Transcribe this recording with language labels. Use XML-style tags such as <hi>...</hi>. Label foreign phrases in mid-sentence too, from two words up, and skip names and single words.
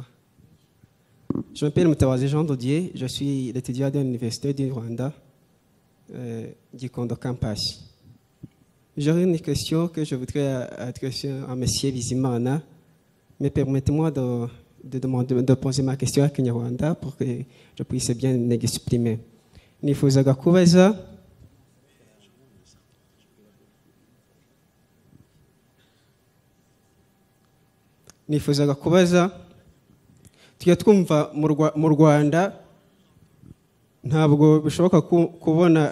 <fr>Je m'appelle Moutawazi Jean Dodier, je suis l'étudiant de l'Université du Rwanda, du Kondo Campus. J'aurais une question que je voudrais adresser à M. Bizimana, mais permettez-moi de poser ma question à Kinyarwanda pour que je puisse bien l'exprimer.</fr> <rw>Nifuzaga kubaza tujya twumva mu Rwanda ntabwo bishoboka kubona</rw>